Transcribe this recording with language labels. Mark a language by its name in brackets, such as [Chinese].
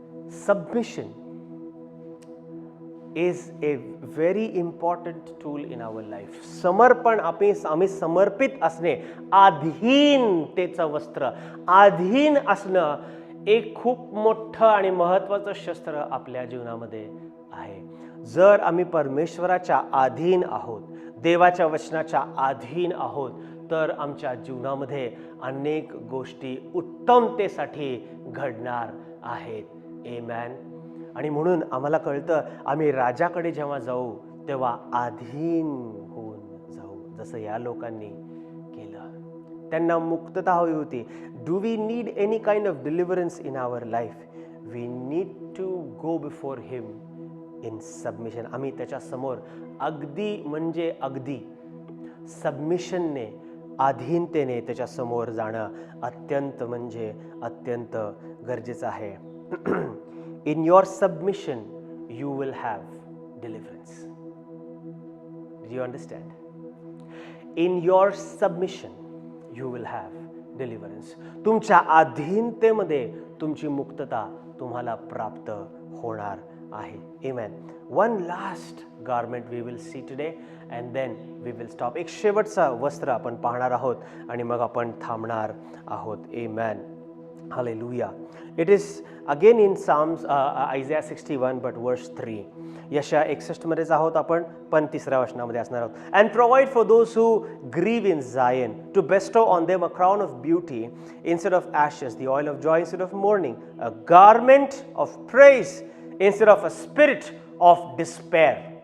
[English] Submission is a very important tool in our life. [Marathi] समर्पण, आम्ही समर्पित असणे, अधीनतेचं वस्त्र, अधीन असणं एक खूप मोठं आणि महत्त्वाचं शस्त्र आपल्या जीवनामध्ये आहे. जर आम्ही परमेश्वराच्या अधीन आहोत, देवाच्या वचनाच्या अधीन आहोत, तर आमच्या जीवनामध्ये अनेक गोष्टी उत्तमतेसाठी घडणार आहेत. आमेन. आणि म्हणून आम्हाला कळतं, आम्ही राजाकडे जेव्हा जाऊ तेव्हा अधीन होऊन जाऊ, जसं या लोकांनी केलं. त्यांना मुक्तता हवी होती. [English] Do we need any kind of deliverance in our life? We need to go before him in submission. [Marathi] आम्ही त्याच्या समोर अगदी म्हणजे अगदी सबमिशनने, अधीनतेने त्याच्या समोर जाणं अत्यंत म्हणजे अत्यंत गरजेचं आहे. [English] In your submission you will have deliverance. Do you understand? In your submission you will have deliverance. [Marathi] तुमच्या अधीनतेमध्ये तुमची मुक्तता तुम्हाला प्राप्त होणार आहे. [English] Amen. One last garment we will see today and then we will stop. [Marathi] एक शेवटचा वस्त्र आपण पाहणार आहोत आणि मग आपण थांबणार आहोत. [English] Amen. Hallelujah. It is again in Psalms, Isaiah 61 but verse 3. [Marathi] यशया 61 मध्येच आहोत आपण, पण 3ऱ्या वचनामध्ये असणार आहोत. [English] And provide for those who grieve in Zion, to bestow on them a crown of beauty instead of ashes, the oil of joy instead of mourning, a garment of praise instead of a spirit of despair.